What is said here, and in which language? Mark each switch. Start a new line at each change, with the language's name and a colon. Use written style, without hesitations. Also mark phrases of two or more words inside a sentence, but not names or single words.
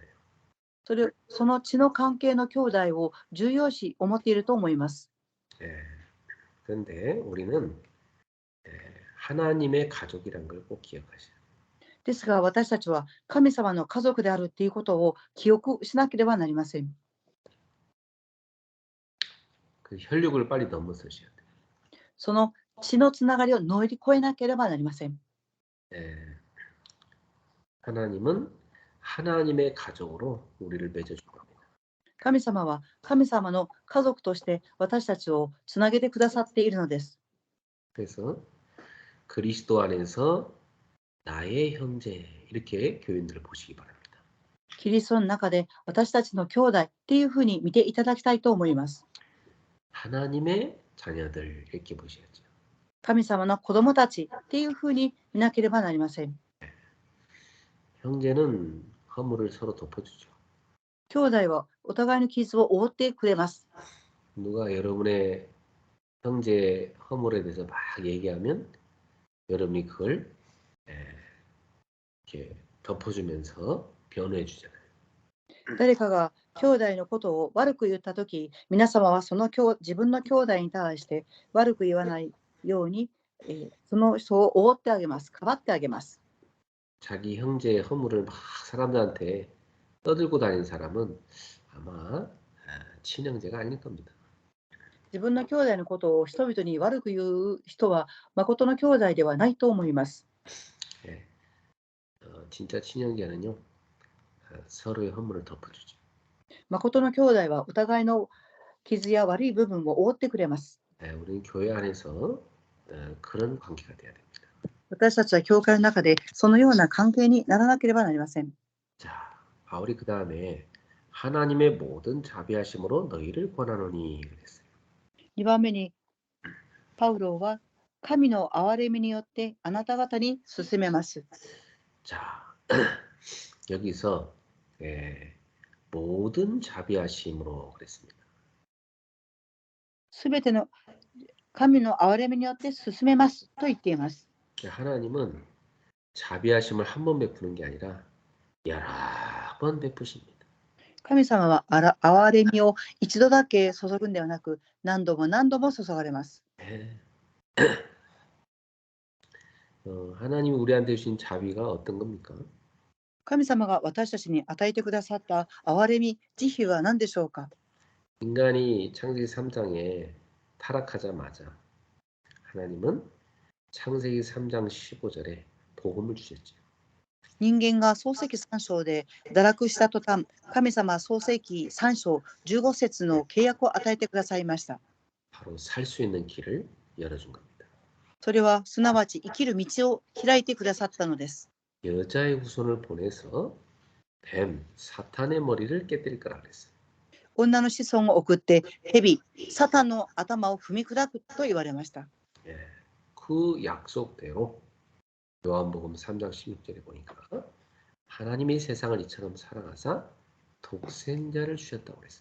Japanese: その血の関係の兄弟を重要視思っていると思います。
Korean: 그런데 우리는 하나님의 가족이란 걸 꼭 기억하셔야 돼요.
Japanese: ですが私たちは神様の家族であるっていうことを記憶しなければなりません。
Korean: 그 혈육을 빨리 넘어서셔야 돼요.
Japanese: その血のつながりを乗り越えなければなりません。
Korean: 하나님은 하나님의 가족으로 우리를 맺어줄 겁니다.
Japanese: 神様は神様の家族として私たちをつなげてくださっているのです。
Korean: 그래서 그리스도 안에서 나의 형제 이렇게 교인들을 보시기 바랍니다.
Japanese: キリストの中で私たちの兄弟っていうふうに見ていただきたいと思います。
Korean: 하나님의 자녀들 이렇게 보셔야죠.
Japanese: 神様の子供たちっていうふうに見なければなりません。
Korean: 형제는 허물을 서로 덮어주죠.
Japanese: 兄弟はお互いの傷を覆ってくれます。
Korean: 누가 여러분의 형제 허물에 대해서 막 얘기하면 여러분이 그걸 이렇게 덮어주면서 변호해 주잖아요.
Japanese: 誰かが兄弟のことを悪く言ったとき、皆様は自分の兄弟に対して悪く言わないように、その人を覆ってあげます。かばってあげます。
Korean: 자기 형제의 허물을 막 사람들한테 떠들고 다니는 사람은 아마 친형제가 아닐 겁니다.
Japanese: 自分の兄弟のことを人々に悪く言う人は誠の兄弟ではないと思います。
Korean: 진짜 친형제는요 서로의 허물을 덮어주죠.
Japanese: 誠の兄弟はお互いの傷や悪い部分を覆ってくれます。
Korean: 우리는 교회 안에서 그런 관계가 돼야 됩니다.
Japanese: 私たちは教会の中でそのような関係にならなければなりません。
Korean: 자, 바울이 그 다음에 하나님의 모든 자비하심으로 너희를 권하노니 그랬어요.
Japanese: 2 番目にパウロは神の憐れみによってあなた方に進めます。
Korean: 자, 여기서 모든 자비하심으로 그랬습니다.
Japanese: すべての神の憐れみによって進めますと言っています。
Korean: 하나님은 자비하심을 한 번 베푸는 게 아니라 여러 번 베푸십니다.
Japanese: 神様は憐れみを一度だけ注ぐんではなく、何度も何度も注がれます。
Korean: 하나님이 우리한테 주신 자비가 어떤 겁니까?
Japanese: 神様が私たちに与えてくださった憐れみ、慈悲は何でしょうか？
Korean: 인간이 창세기 3장에 타락하자마자 하나님은 창세기 3장 15절에 복음을 주셨죠.
Japanese: 人間が創世記3章で堕落した途端、神様は創世記3章15節の契約を与えてくださいました。
Korean: 바로 살 수 있는 길을 열어준 겁니다.
Japanese: それはすなわち生きる道を開いてくださったのです。
Korean: 여자의 후손을 보내서 뱀, 사탄의 머리를 깨뜨릴 거라 그랬어요.
Japanese: 女の子孫を送って蛇、サタンの頭を踏み砕くと言われました。
Korean: 그 약속대로 요한복음 3장 16절에 보니까 하나님이 세상을 이처럼 사랑하사 독생자를 주셨다고 그랬어요.